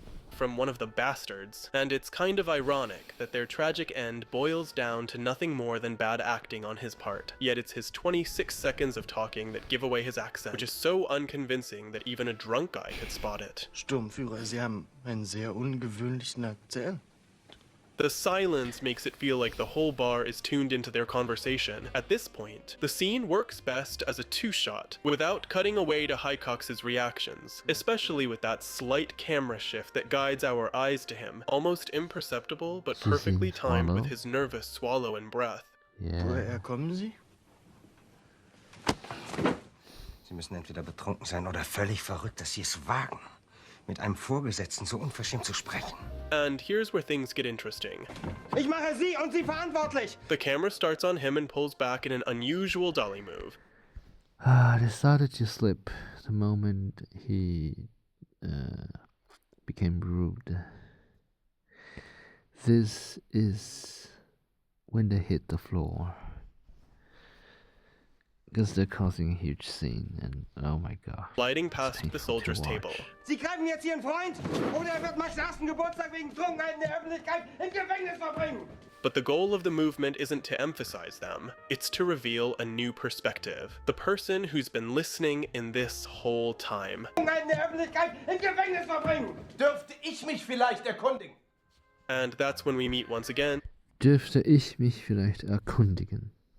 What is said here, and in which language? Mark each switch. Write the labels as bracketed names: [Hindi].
[English] From one of the bastards, and it's kind of ironic that their tragic end boils down to nothing more than bad acting on his part. Yet it's his 26 seconds of talking that give away his accent, which is so unconvincing that even a drunk guy could spot it. [German] Sturmführer, Sie haben einen sehr ungewöhnlichen Akzent. [English] The silence makes it feel like the whole bar is tuned into their conversation. At this point, the scene works best as a two-shot, without cutting away to Hicox's reactions, especially with that slight camera shift that guides our eyes to him, almost imperceptible but perfectly timed with his nervous swallow and breath. [German] Woher kommen Sie? Sie müssen entweder betrunken sein oder völlig verrückt, dass Sie es wagen, mit einem Vorgesetzten so unverschämt zu sprechen. [English] And here's where things get interesting. [German] Ich mache Sie und Sie verantwortlich! [English] The camera starts on him and pulls back in an unusual dolly move. They started to slip the moment he became rude. This is when they hit the floor. Because they're causing a huge scene, and oh my god. Sliding past the soldier's table. [German] Sie greifen jetzt Ihren Freund, oder wird Max' ersten Geburtstag wegen Trunkenheit in der Öffentlichkeit im Gefängnis verbringen! [English] But the goal of the movement isn't to emphasize them, it's to reveal a new perspective. The person who's been listening in this whole time. [German] Trunkenheit in der Öffentlichkeit im Gefängnis verbringen! Dürfte ich mich vielleicht erkundigen? [English] And that's when we meet once again. [German] Dürfte ich mich vielleicht erkundigen?